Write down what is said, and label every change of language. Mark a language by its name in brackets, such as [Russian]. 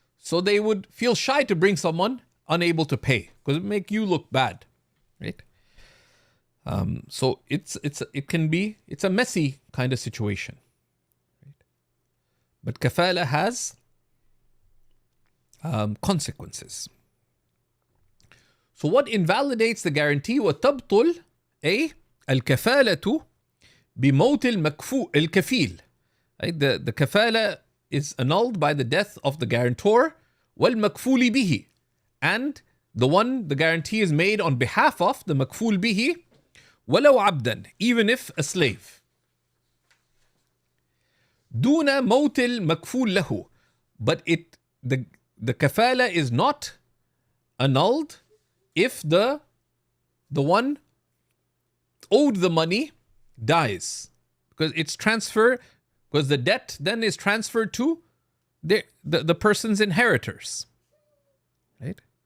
[English] So they would feel shy to bring someone unable to pay, because it make you look bad, right? So it's a messy kind of situation, right? But kafala has consequences. So what invalidates the guarantee? [Arabic] وتبطل أي الكفالة بموت الكفيل. [English] Right? The kafala is annulled by the death of the guarantor, [Arabic] والمكفول به, [English] and the guarantee is made on behalf of the makful bihi, [Arabic] ولو عبدا, [English] even if a slave. [Arabic] دون موت المكفول له, [English] but the kafala is not annulled if the one owed the money dies, because it's transferred, because the debt then is transferred to the person's inheritors, right?